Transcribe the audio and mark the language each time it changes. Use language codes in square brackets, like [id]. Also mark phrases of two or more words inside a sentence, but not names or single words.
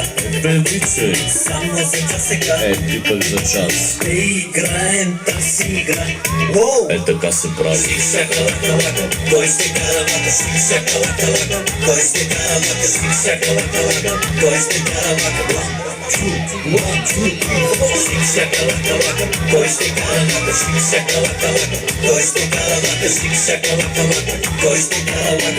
[bg] привличай. Само за час сега Ти пък за час. ще играем тази игра. Воу! Така се прави. Шик-шака-лака-лака, кой ще кара вака? Шик-шака-лака-лака, кой ще кара вака? Шик-шака-лака-лака, кой ще кара вака? [en] One, two, three, four. [bg] Шик-шака-лака-лака, кой ще кара вака? Шик-шака-лака-лака, кой ще кара вака? Шик-шака-лака-лака, кой ще кара вака?